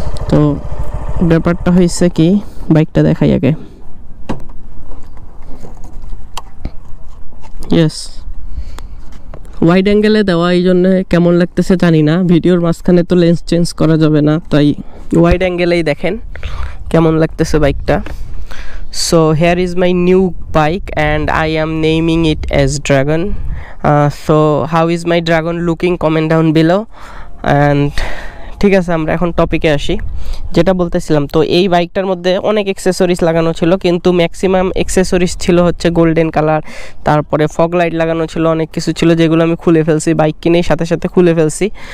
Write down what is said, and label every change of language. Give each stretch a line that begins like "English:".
Bangla: তো ব্যাপারটা হয়েছে কি, বাইকটা দেখাই আগে। ইয়েস, ওয়াইড অ্যাঙ্গেলে দেওয়া, এই জন্য কেমন লাগতেছে জানি না। ভিডিওর মাঝখানে তো লেন্স চেঞ্জ করা যাবে না, তাই ওয়াইড অ্যাঙ্গেলেই দেখেন কেমন লাগতেছে বাইকটা।
English: So here is my new bike and I am naming it as Dragon. So how is my Dragon looking? Comment down below.
Bangla: And ঠিক আছে, আমরা এখন টপিকে আসি। যেটা বলতেছিলাম, তো এই বাইকটার মধ্যে অনেক অ্যাক্সেসরিজ লাগানো ছিল, কিন্তু ম্যাক্সিমাম অ্যাক্সেসরিজ ছিল হচ্ছে গোল্ডেন কালার। তারপরে ফগ লাইট লাগানো ছিল, অনেক কিছু ছিল যেগুলো আমি খুলে ফেলছি, বাইক কিনেই সাথে সাথে খুলে ফেলছি।